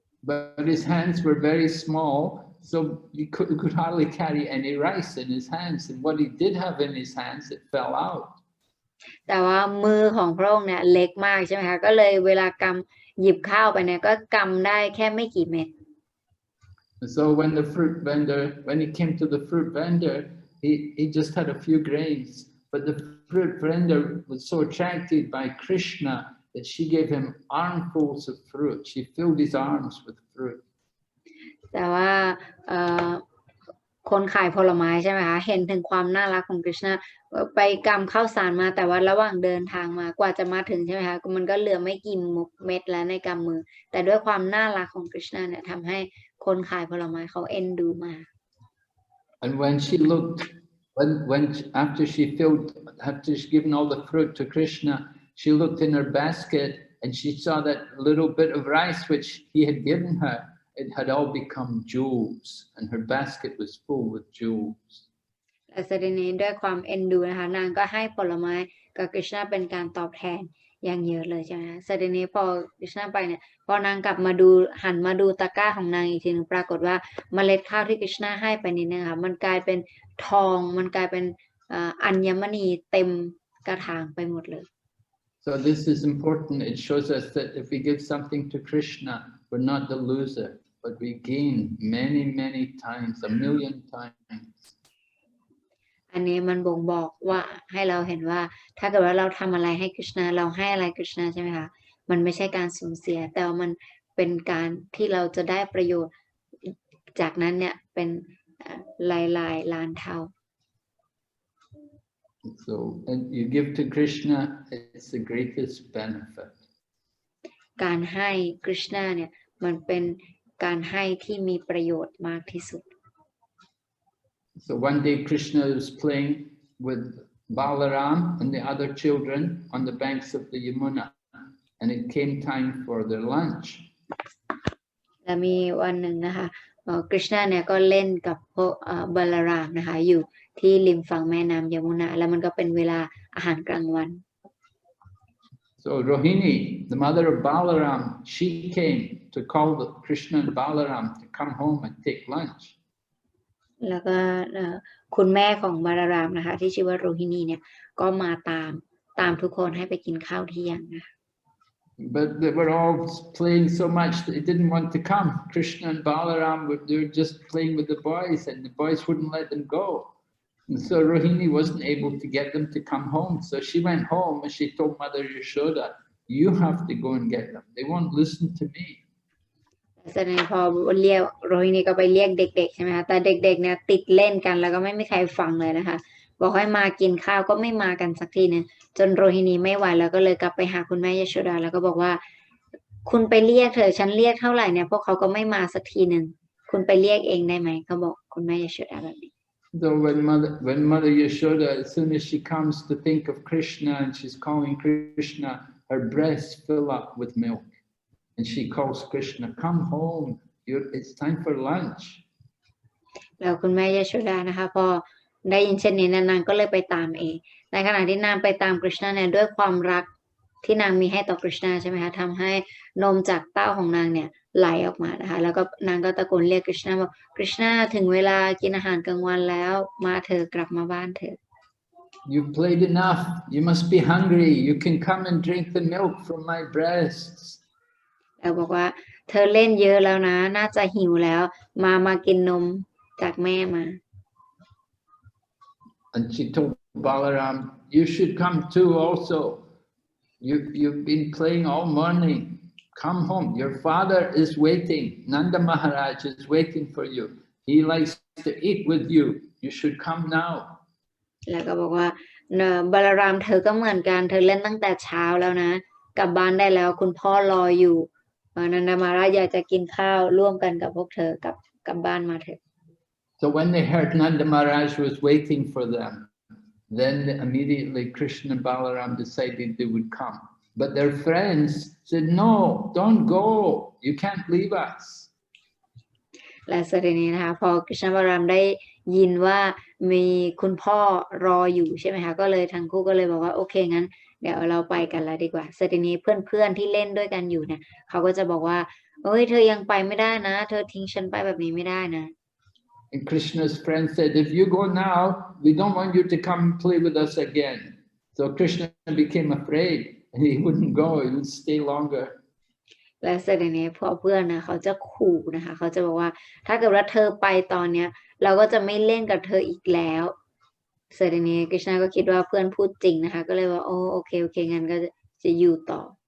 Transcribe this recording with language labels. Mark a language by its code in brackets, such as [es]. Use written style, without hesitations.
[en] But his hands were very small, so he could hardly carry any rice in his hands, and what he did have in his hands, it fell out. [th] แต่ว่ามือของพระองค์เนี่ยเล็กมากใช่ไหมคะก็เลยเวลหยิบข้าวไปเนี่ยก็กำได้แค่ไม่กี่เม็ด [en] So when he came to the fruit vendor, he just had a few grains, but the fruit vendor was so attracted by Krishna that she gave him armfuls of fruit. She filled his arms with fruit. [th] แต่ว่าคนขายผลไม้ใช่ไหมคะเห็นถึงความน่ารักของกฤษณะไปกำข้าวสารมาแต่ว่าระหว่างเดินทางมากว่าจะมาถึงใช่ไหมคะมันก็เหลือไม่กี่เม็ดแล้วในกำมือแต่ด้วยความน่ารักของกฤษณะเนี่ยทำให้คนขายผลไม้เขาเอ็นดูมาก [en] And when she looked, after she's given all the fruit to Krishna, she looked in her basket and she saw that little bit of rice which he had given her. It had all become jewels, and her basket was full with jewels. [th] และสตินี้ด้วยความเอ็นดูนะคะนางก็ให้ผลไม้กับกฤษณะเป็นการตอบแทนอย่างเยอะเลยใช่ไหมคะสตินี้พอกฤษณะไปเนี่ยพอนางกลับมาดูหันมาดูตะกร้าของนางอีกทีนึงปรากฏว่าเมล็ดข้าวที่กฤษณะให้ไปนี่นะคะมันกลายเป็นทองมันกลายเป็นอัญมณีเต็มกระถางไปหมดเลย [en] So this is important. It shows us that if we give something to Krishna, we're not the loser, but we gain many times, 1,000,000 times. [th] อันนี้มันบ่งบอกว่าให้เราเห็นว่าถ้าเกิดว่าเราทำอะไรให้กฤษณะเราให้อะไรกฤษณะใช่ไหมคะมันไม่ใช่การสูญเสียแต่ว่ามันเป็นการที่เราจะได้ประโยชน์จากนั้นเนี่ยเป็นหลายล้านเท่า [en] So and you give to Krishna, it's the greatest benefit. [th] การให้กฤษณะเนี่ยมันเป็นการให้ที่มีประโยชน์มากที่สุด [en] So one day Krishna was playing with Balaram and the other children on the banks of the Yamuna, and it came time for their lunch. [th] และมีวันหนึ่งนะคะกฤษณะเนี่ยก็เล่นกับพวกบาลารามนะคะอยู่ที่ริมฝั่งแม่น้ำยมุนาแล้วมันก็เป็นเวลาอาหารกลางวัน [en] So Rohini, the mother of Balaram, she came to call the Krishna and Balaram to come home and take lunch. [th] แล้วก็คุณแม่ของบาลารามนะคะที่ชื่อว่าโรฮินีเนี่ยก็มาตามทุกคนให้ไปกินข้าวเที่ยงนะ [en] But they were all playing so much that they didn't want to come. Krishna and Balaram they were just playing with the boys, and the boys wouldn't let them go. And so Rohini wasn't able to get them to come home. So she went home and she told Mother Yashoda, "You have to go and get them. They won't listen to me." [th] แสดงพอเรียกโรฮินีก็ไปเรียกเด็กๆใช่ไหมคะแต่เด็กๆเนี่ยติดเล่นกันแล้วก็ไม่มีใครฟังเลยนะคะบอกให้มากินข้าวก็ไม่มากันสักทีนึงจนโรฮินีไม่ไหวแล้วก็เลยกลับไปหาคุณแม่ยโชดาแล้วก็บอกว่าคุณไปเรียกเถอะฉันเรียกเท่าไหร่เนี่ยพวกเขาก็ไม่มาสักทีนึงคุณไปเรียกเองได้ไหมเขาบอกคุณแม่ยโชดาแบบนี้ [en] So when Mother Yashoda, as soon as she comes to think of Krishna and she's calling Krishna, her breasts fill up with milk. And she calls Krishna, "Come home, it's time for lunch." [th] แล้วคุณแม่ยโชดานะคะพอได้ยินเช่นนี้นางก็เลยไปตามเองในขณะที่นางไปตามกฤษณะเนี่ยด้วยความรักที่นางมีให้ต่อกฤษณะใช่ไหมคะทำให้นมจากเต้าของนางเนี่ยไหลออกมานะคะแล้วก็นางก็ตะโกนเรียกกฤษณะบอกกฤษณะถึงเวลากินอาหารกลางวันแล้วมาเถอะกลับมาบ้านเถอะ [en] You've played enough. You must be hungry. You can come and drink the milk from my breasts. [th] แล้วบอกว่าเธอเล่นเยอะแล้วนะน่าจะหิวแล้วมากินนมจากแม่มา [en] And she told Balaram, "You should come too also. You've been playing all morning. Come home. Your father is waiting. Nanda Maharaj is waiting for you. He likes to eat with you. You should come now." [th] แล้วก็บอกว่าบาลารามเธอก็เหมือนกันเธอเล่นตั้งแต่เช้าแล้วนะกลับบ้านได้แล้วคุณพ่อรออยู่นันดามาราชอยากจะกินข้าวร่วมกันกับพวกเธอกลับบ้านมาเถอะ [en] So when they heard Nanda Maharaj was waiting for them, then immediately Krishna and Balaram decided they would come. But their friends said, "No, don't go. You can't leave us." [th] และสถินี้นะคะพอกฤษณบารามได้ยินว่ามีคุณพ่อรออยู่ใช่ไหมคะก็เลยทั้งคู่ก็เลยบอกว่าโอเคงั้นเดี๋ยวเราไปกันแล้วดีกว่าสถินี้เพื่อนๆที่เล่นด้วยกันอยู่เนี่ยเขาก็จะบอกว่าเอ้ยเธอยังไปไม่ได้นะเธอทิ้งฉันไปแบบนี้ไม่ได้นะ [en] And Krishna's friend said, "If you go now, we don't want you to come play with us again." So Krishna became afraid and he wouldn't go, he would stay longer. [th] และเสร็จนี้พอเพื่อนนะเขาจะขู่นะคะเขาจะบอกว่าถ้าเกิดว่าเธอไปตอนเนี้ยเราก็จะไม่เล่นกับเธออีกแล้วเสร็จนี้กฤษณะก็คิดว่าเพื่อนพูดจริงนะคะก็เลยว่าโอเคงั้นก็จะอยู่ต่อ